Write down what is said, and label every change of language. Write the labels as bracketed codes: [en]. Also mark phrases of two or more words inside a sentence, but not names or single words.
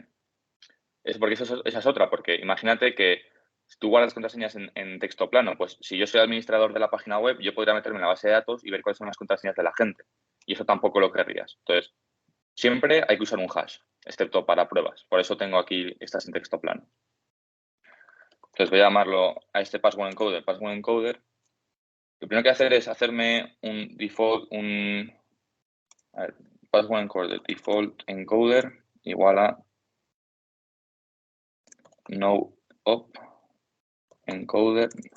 [es] Es porque esa es otra, porque imagínate que tú guardas contraseñas en texto plano, pues si yo soy administrador de la página web, yo podría meterme en la base de datos y ver cuáles son las contraseñas de la gente. Y eso tampoco lo querrías. Entonces, siempre hay que usar un hash, excepto para pruebas. Por eso tengo aquí estas en texto plano. Entonces voy a llamarlo a este [en] password encoder. [es] Lo primero que hacer es hacerme un default, [en] password encoder, default encoder [es] igual a [en] no op encoder.